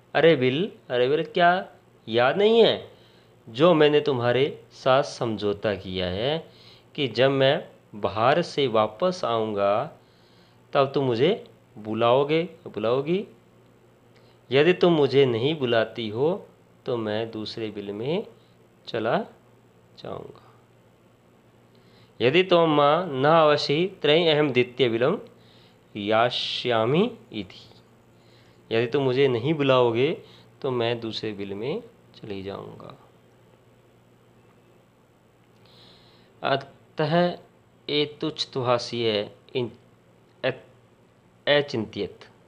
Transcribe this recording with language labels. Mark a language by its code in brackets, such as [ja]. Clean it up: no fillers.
[hi] अरे बिल क्या याद नहीं है जो मैंने तुम्हारे साथ समझौता किया है कि जब मैं बाहर से वापस आऊँगा तब तुम मुझे बुलाओगी। यदि तुम मुझे नहीं बुलाती हो तो मैं दूसरे बिल में चला जाऊँगा। [sa] यदि त्वं मां न आवसि तर्हि अहं द्वितीय बिलं यास्यामि इति। [hi] यदि तुम मुझे नहीं बुलाओगे तो मैं दूसरे बिल में चली जाऊँगा। [sa] अतः एतुच्छ्रुतहास्य अचिंत्यत।